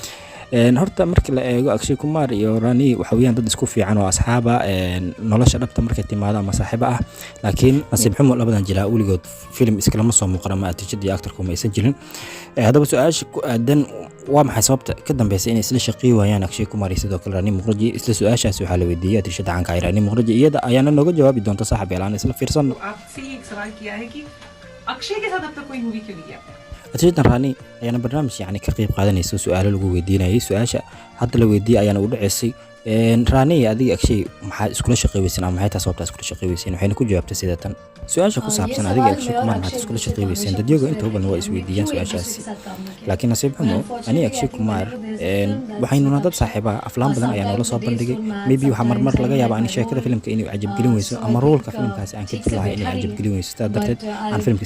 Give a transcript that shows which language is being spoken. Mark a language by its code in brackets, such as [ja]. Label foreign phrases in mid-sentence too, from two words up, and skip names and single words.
[so] horta markii la eego Akshay Kumar iyo Rani waxa weeyaan dad isku fiican oo asxaaba nolosha dhabta markay timaado ama saaxiibo ah laakiin nasiib xumo labadan jilaa weligood film iskala ma soo muuqan ama atirshadii actorku ma aysan jirin haddaba su'aasha ku aadan waa maxay sababta ka dambeysay in isla shaqeey waayaan Akshay Kumar iyo sidoo kale Rani Mukerji isla su'aashaas waxa la weydiiyay atirshada caanka ah Rani Mukerji iyada ayaana nooga jawaabi doonta saaxiibayaal aan isla fiirsano [hi] आपसे ही एक सवाल किया है कि अक्षय के साथ अब तक कोई मूवी क्यों नहीं किया [so] atirshada Rani ayaana barnaamij yani ka qayb qaadanaysa su'aalo lagu weydiinayay su'aasha hadda la weydiiyay ayaana u dhaceysay Rani adiga Akshay maxaa iskula shaqeeyaysan ama maxay tahay sababta iskula shaqeeyaysan waxayna ku jawaabtay sida tan su'aasha ku saabsan adiga Akshay Kumar maxaa iskula shaqeeyaysan dadyoga inta badan waa isweydiiyaan su'aashaasi laakiin nasiib xumo ani Akshay Kumar waxaynu dad saaxiiba aflaan badan ayaa noola soo bandhigay maybe waxa marmar laga yaabaa in sheekada filimka inuu cajab gelin weyso ama roolka filimkaasi aan ka jeclahay inuu cajab gelin weyso sidaa darteed aan filimka